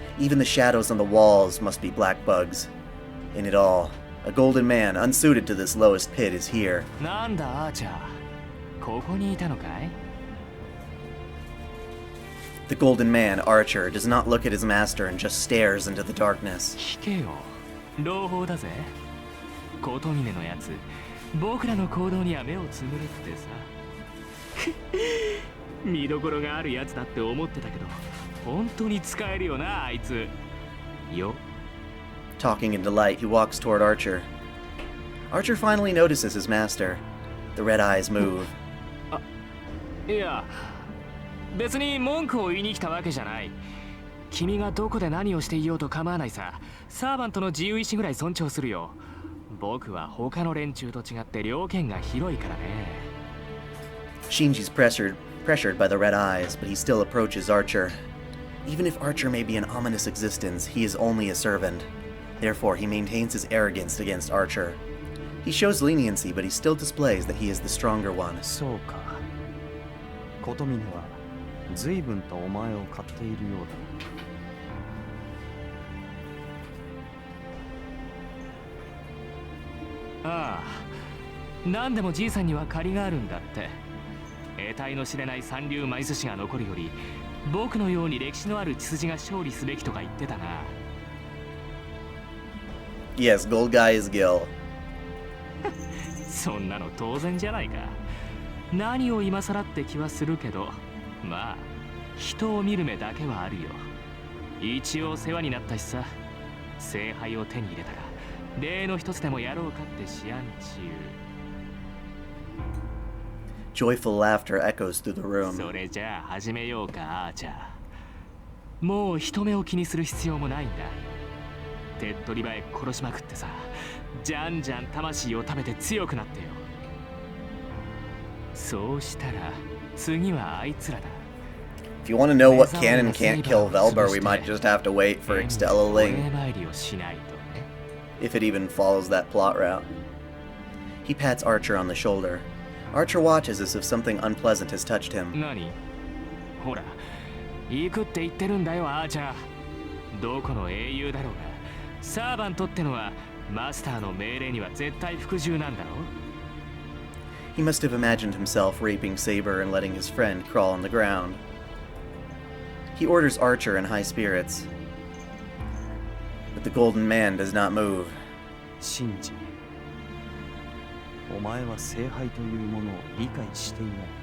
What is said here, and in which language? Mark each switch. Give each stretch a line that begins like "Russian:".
English: Even the shadows on the walls must be black bugs. In it all, a golden man unsuited to this lowest pit is here.
Japanese: なんだ、アーチャー。ここにいたのかい?
English: The golden man, Archer, does not look at his master and just stares into the darkness.
Japanese: 聞けよ。朗報だぜ。コトミネのやつ、僕らの行動には目をつむるってさ。見どころがあるやつだって思ってたけど、本当に使えるよな、あいつ。よ。
English: Talking in delight, he walks toward Archer. Archer finally notices his master. The red eyes move.
Japanese: いや、別に文句を言いに来たわけじゃない。君がどこで何をしていようと構わないさ。サーバントの自由意志ぐらい尊重するよ。僕は他の連中と違って猟犬が広いからね。
English: Shinji's pressured by the red eyes, but he still approaches Archer. Even if Archer may be an ominous existence, he is only a servant. Therefore, he maintains his arrogance against Archer. He shows leniency, but he still displays that he is the stronger one.
Japanese: そうか。琴峰は随分とお前を買っているようだ。ああ、何でもじいさんには借りがあるんだって。得体の知れない三流魔術師が残るより、僕のように歴史のある血筋が勝利すべきとか言ってたな。
English: Yes, Gold Guy is Gil.
Japanese: そんなの当然じゃないか。何を今更って気はするけど、まあ人を見る目だけはあるよ。一応世話になったしさ。聖杯を手に入れたら例の一つでもやろうかって思案中。
English: Joyful laughter echoes through the room.
Japanese: それじゃあ始めようか、アーチャー。もう人目を気にする必要もないんだ。手っ取り早く殺しまくってさ、じゃんじゃん魂を食べて強くなってよ。そうしたら次はあいつらだ。
English: If you want to know what can and can't kill Velbar, we might just have to wait for Extella Ling. If it even follows that plot route. He pats Archer on the shoulder. Archer watches as if something unpleasant has touched him.
Japanese: 何？ほら、行くって言ってるんだよ、アーチャー。どこの英雄だろうが、サーバントってのはマスターの命令には絶対服従なんだろ。
English: He must have imagined himself raping Saber and letting his friend crawl on the ground. He orders Archer in high spirits. But the golden man does not move.
Japanese: シンジ、お前は聖杯というものを理解していない。